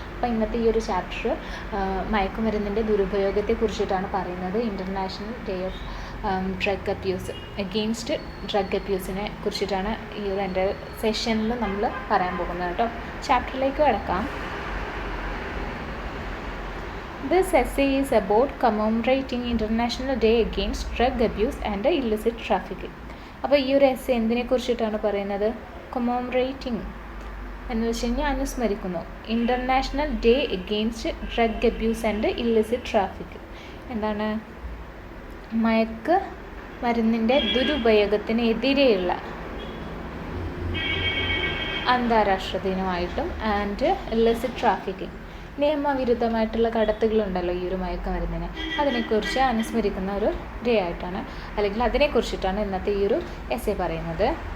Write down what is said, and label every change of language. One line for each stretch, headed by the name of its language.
Malayalam: അപ്പോൾ ഇന്നത്തെ ഈ ഒരു ചാപ്റ്റർ മയക്കുമരുന്നിൻ്റെ ദുരുപയോഗത്തെക്കുറിച്ചിട്ടാണ് പറയുന്നത്. International day of drug abuse, against drug അബ്യൂസിനെ കുറിച്ചിട്ടാണ് ഈ ഒരു എൻ്റെ സെഷനിൽ നമ്മൾ പറയാൻ പോകുന്നത് കേട്ടോ. ചാപ്റ്ററിലേക്ക് കിടക്കാം.
English: This essay is about commemorating International Day Against Drug Abuse and Illicit Trafficking.
Malayalam: അപ്പോൾ ഈ ഒരു എസ്സേ എന്തിനെ കുറിച്ചിട്ടാണ് പറയുന്നത്? കൊമോമറേറ്റിംഗ് എന്ന് വെച്ച് കഴിഞ്ഞാൽ അനുസ്മരിക്കുന്നു.
English: International day against drug abuse and illicit trafficking.
Malayalam: എന്താണ്? മയക്ക് മരുന്നിൻ്റെ ദുരുപയോഗത്തിനെതിരെയുള്ള അന്താരാഷ്ട്ര ദിനമായിട്ടും
English: and illicit trafficking,
Malayalam: നിയമവിരുദ്ധമായിട്ടുള്ള കടത്തുകളുണ്ടല്ലോ ഈ ഒരു മയക്കുമരുന്നിന്, അതിനെക്കുറിച്ച് അനുസ്മരിക്കുന്ന ഒരു ഡേ ആയിട്ടാണ്, അല്ലെങ്കിൽ അതിനെക്കുറിച്ചിട്ടാണ് ഇന്നത്തെ ഈ ഒരു എസ്സേ പറയുന്നത്.